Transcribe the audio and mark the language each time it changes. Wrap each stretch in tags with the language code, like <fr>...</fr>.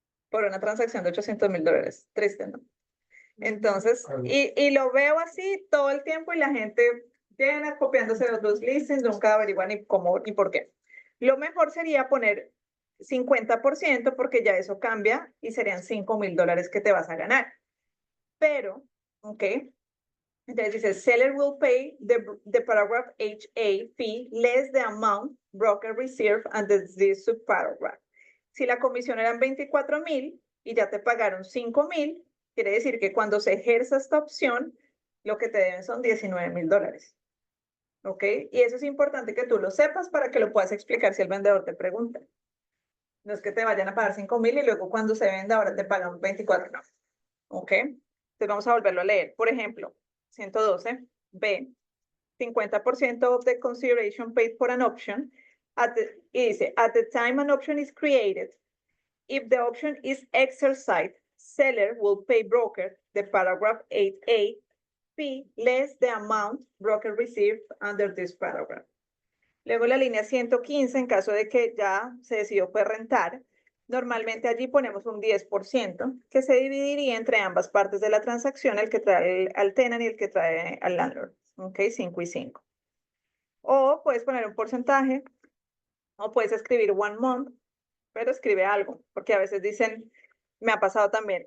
<es>Por una transacción de $800,000. Triste, ¿no? Entonces, y lo veo así todo el tiempo y la gente llena copiándose de otros listings, nunca averiguan ni cómo ni por qué. Lo mejor sería poner 50% porque ya eso cambia y serían $5,000 que te vas a ganar. Pero, ¿ok? Entonces dice,</es> <en>seller will pay the paragraph HA fee less the amount broker reserve under this subparagraph.</en> <es>Si la comisión eran 24,000 y ya te pagaron 5,000, quiere decir que cuando se ejerza esta opción, lo que te deben son $19,000. ¿Ok? Y eso es importante que tú lo sepas para que lo puedas explicar si el vendedor te pregunta. No es que te vayan a pagar 5,000 y luego cuando se venda ahora te pagan 24, no. ¿Ok? Entonces vamos a volverlo a leer. Por ejemplo,</es> <en>112, B, 50% of the consideration paid for an option,</en> <es>y dice,</es> <en>at the time an option is created, if the option is exercised, seller will pay broker the paragraph 8A fee less the amount broker received under this paragraph.</en> <es>Luego la línea 115, en caso de que ya se decidió pues rentar, normalmente allí ponemos un 10% que se dividiría entre ambas partes de la transacción, el que trae al tenant y el que trae al landlord. Ok, 5 y 5. O puedes poner un porcentaje, o puedes escribir</es> <en>1 month,</en> <es>pero escribe algo, porque a veces dicen, me ha pasado también.</es>